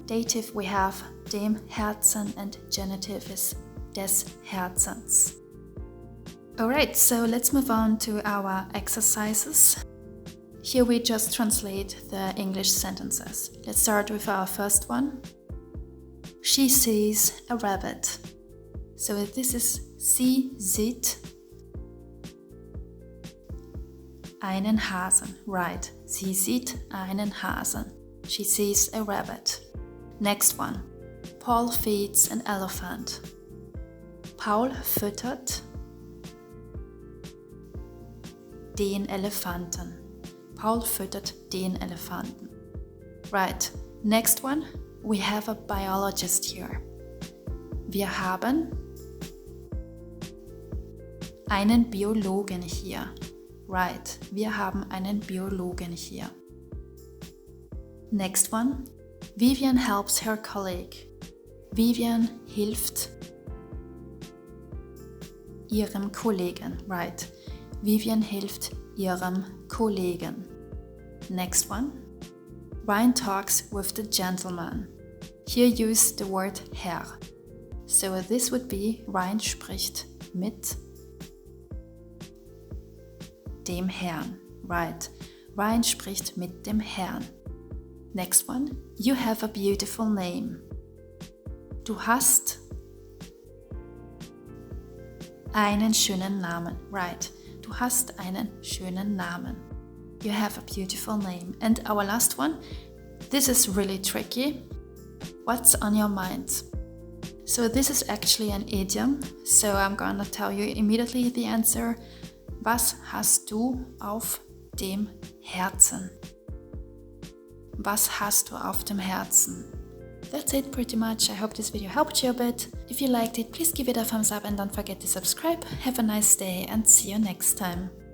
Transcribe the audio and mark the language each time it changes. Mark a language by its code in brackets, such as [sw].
[en] Dative we have dem Herzen, and genitive is des Herzens. Alright, so let's move on to our exercises. Here we just translate the English sentences. Let's start with our first one. She sees a rabbit. So this is [de] sie sieht einen Hasen. [en] Right, [de] sie sieht einen Hasen. [en] She sees a rabbit. Next one. Paul feeds an elephant. [de] Paul füttert den Elefanten. Paul füttert den Elefanten. [en] Right, next one. We have a biologist here. [de] Wir haben einen Biologen hier. [en] Right, [de] wir haben einen Biologen hier. [en] Next one. Vivian helps her colleague. [de] Vivian hilft ihrem Kollegen. [en] Right, [de] Vivian hilft ihrem Kollegen. [en] Next one. Ryan talks with the gentleman. Here use the word Herr. So this would be [de] Ryan spricht mit dem Herrn. [en] Right. [de] Ryan spricht mit dem Herrn. [en] Next one. You have a beautiful name. [de] Du hast einen schönen Namen. [en] Right. [de] Du hast einen schönen Namen. [en] You have a beautiful name. And our last one. This is really tricky. What's on your mind? So this is actually an idiom. So I'm gonna tell you immediately the answer. [de] Was hast du auf dem Herzen? Was hast du auf dem Herzen? [en] That's it pretty much. I hope this video helped you a bit. If you liked it, please give it a thumbs up and don't forget to subscribe. Have a nice day and see you next time.